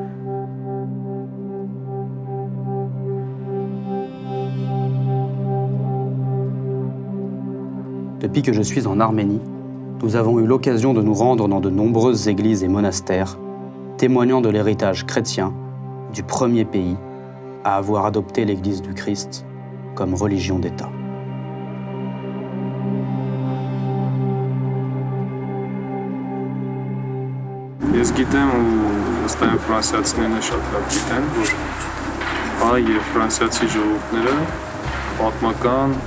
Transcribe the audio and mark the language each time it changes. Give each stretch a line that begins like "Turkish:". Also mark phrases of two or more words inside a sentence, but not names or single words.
French: Depuis que je suis en Arménie, nous avons eu l'occasion de nous rendre dans de nombreuses églises et monastères, témoignant de l'héritage chrétien du premier pays à avoir adopté l'Église du Christ comme religion d'État.
Armenian: Ես գիտեմ ու վստահ եմ ֆրանսիացիներն շատ լավ գիտեն, որ հայ եւ ֆրանսիացի ժողովուրդները պատմական